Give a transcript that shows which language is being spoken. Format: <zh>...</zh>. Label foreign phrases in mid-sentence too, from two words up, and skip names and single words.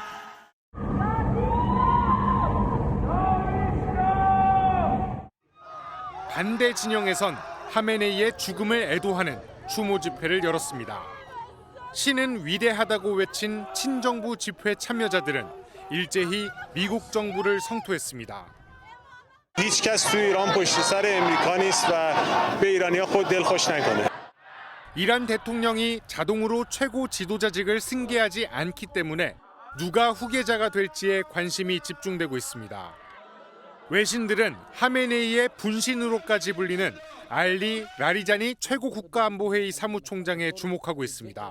<ko>반대 진영에선 하메네이의 죽음을 애도하는 추모 집회를 열었습니다. 신은 위대하다고 외친 친정부 집회 참여자들은 일제히 미국 정부를 성토했습니다.</ko> <fa>هیچ کس تو ایران پشت سر امریکا نیست و به ایرانی‌ها خود دلخوش نکنه.</fa> <ko>이란 대통령이 자동으로 최고 지도자직을 승계하지 않기 때문에 누가 후계자가 될지에 관심이 집중되고 있습니다. 외신들은 하메네이의 분신으로까지 불리는 알리 라리자니 최고 국가안보회의 사무총장에 주목하고 있습니다.</ko>